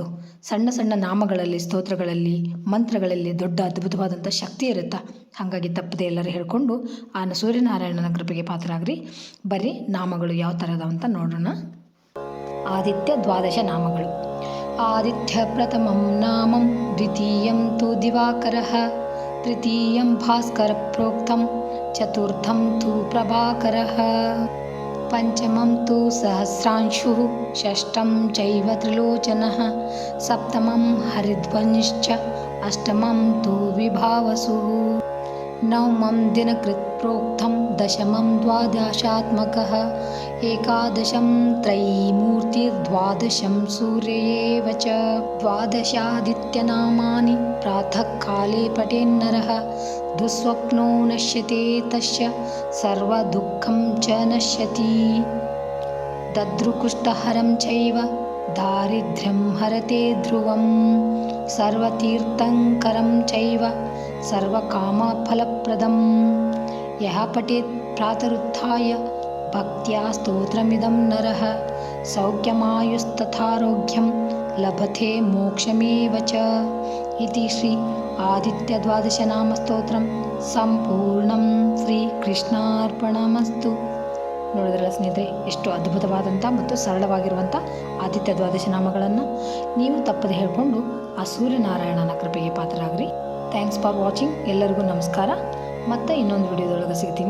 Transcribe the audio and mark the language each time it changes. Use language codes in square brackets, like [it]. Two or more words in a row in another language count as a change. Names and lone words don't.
[kn] ಸಣ್ಣ ಸಣ್ಣ ನಾಮಗಳಲ್ಲಿ, ಸ್ತೋತ್ರಗಳಲ್ಲಿ, ಮಂತ್ರಗಳಲ್ಲಿ ದೊಡ್ಡ ಅದ್ಭುತವಾದಂಥ ಶಕ್ತಿ ಇರುತ್ತೆ. ಹಾಗಾಗಿ ತಪ್ಪದೆ ಎಲ್ಲರೂ ಹೇಳ್ಕೊಂಡು ಆ ಸೂರ್ಯನಾರಾಯಣನ ಕೃಪೆಗೆ ಪಾತ್ರರಾಗ್ರಿ. ಬರ್ರಿ ನಾಮಗಳು ಯಾವ ಥರದವಂತ ನೋಡೋಣ. ಆದಿತ್ಯ ದ್ವಾದಶ ನಾಮಗಳು. [sa] ಆದಿತ್ಯ ಪ್ರಥಮಂ ನಾಮಂ ದ್ವಿತೀಯಂ ತು ದಿವಾಕರಃ ತೃತೀಯಂ ಭಾಸ್ಕರ ಪ್ರೋಕ್ತಂ ಚತುರ್ಥಂ ತು ಪ್ರಭಾಕರಃ ಪಂಚಮಂ ತು ಸಹಸ್ರಾಂಶುಃ ಷಷ್ಠಂ ಚೈವ ತ್ರಿಲೋಚನಃ ಸಪ್ತಮಂ ಹರಿಧ್ವನಿಶ್ಚ ಅಷ್ಟಮಂ ತು ವಿಭಾವಸುಃ ನವಮಂ ದಿನಕೃತ್ ಪ್ರೋಕ್ತಂ ದಶಮಂ ದ್ವಾದಶಾತ್ಮಕಃ ಏಕಾದಶಂ ತ್ರಯೀಮೂರ್ತಿರ್ದ್ವಾದಶಂ ಸೂರ್ಯಯೇವ ಚ ದ್ವಾದಶಾದಿತ್ಯನಾಮಾನಿ ಪ್ರಾತಃ ಕಾಲೇ ಪಠೇನ್ನರಃ ದುಸ್ವಪ್ನೋ ನಶ್ಯತೆ ತಸ್ಯ ಸರ್ವದುಃಖಂ ಚ ನಶ್ಯತಿ ದದ್ರುಕುಷ್ಠಹರಂ ಚೈವ ದಾರಿದ್ರ್ಯಂ ಹರತೆ ಧ್ರುವಂ ಸರ್ವತೀರ್ಥಂಕರಂ ಚೈವ ಸರ್ವಕಾಮಫಲಪ್ರದಂ ಯಃ ಪಠೇತ್ ಪ್ರಾತರುತ್ಥಾಯ ಭಕ್ತ್ಯಾ ಸ್ತೋತ್ರಮಿದಂ ನರಃ ಸೌಖ್ಯಮಾಯುಸ್ತಥಾರೋಗ್ಯಂ ಲಭತೆ ಮೋಕ್ಷಮೇವ ಚ ಇತಿ ಶ್ರೀ ಆದಿತ್ಯ ದ್ವಾದಶ ನಾಮ ಸ್ತೋತ್ರಂ ಸಂಪೂರ್ಣಂ ಶ್ರೀ ಕೃಷ್ಣಾರ್ಪಣಮಸ್ತು. [kn] ನೋಡಿದ್ರಲ್ಲ ಸ್ನೇಹಿತರೆ, ಎಷ್ಟು ಅದ್ಭುತವಾದಂಥ ಮತ್ತು ಸರಳವಾಗಿರುವಂಥ ಆದಿತ್ಯ ದ್ವಾದಶ ನಾಮಗಳನ್ನು ನೀವು ತಪ್ಪದೆ ಹೇಳಿಕೊಂಡು ಆ ಸೂರ್ಯನಾರಾಯಣನ ಕೃಪೆಗೆ ಪಾತ್ರರಾಗ್ರಿ. [en] Thanks for watching. [kn] ಎಲ್ಲರಿಗೂ ನಮಸ್ಕಾರ. ಮತ್ತೆ ಇನ್ನೊಂದು ವಿಡಿಯೋದೊಳಗೆ ಸಿಗ್ತೀನಿ.